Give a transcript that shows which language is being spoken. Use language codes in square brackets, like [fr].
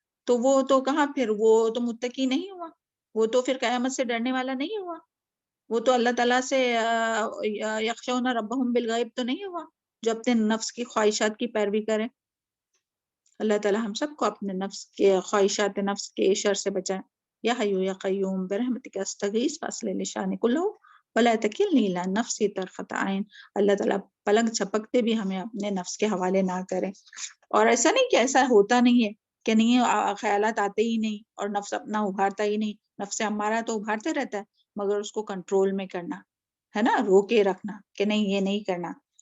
[ur] تو وہ تو کہاں، پھر وہ تو متقی نہیں ہوا، وہ تو پھر قیامت سے ڈرنے والا نہیں ہوا، وہ تو اللہ تعالیٰ سے [ar] یخشون ربہم بالغیب [ur] تو نہیں ہوا، جو اپنے نفس کی خواہشات کی پیروی کرے. اللہ تعالیٰ ہم سب کو اپنے نفس کے خواہشات نفس کے شر سے بچائے. [ar] یا حیو یا قیوم برحمتک استغیث فاصلح لشانی کلہ ولا تکلنی الی نفسی طرفۃ عین. [ur] اللہ تعالیٰ پلک جھپکتے بھی ہمیں اپنے نفس کے حوالے نہ کرے. اور ایسا نہیں کہ ایسا ہوتا نہیں ہے، کہ نہیں خیالات آتے ہی نہیں اور نفس اپنا ابھارتا ہی نہیں. نفس ہمارا تو ابھارتے رہتا ہے، مگر اس کو کنٹرول میں کرنا ہے نا، روکے رکھنا کہ نہیں یہ نہیں کرنا.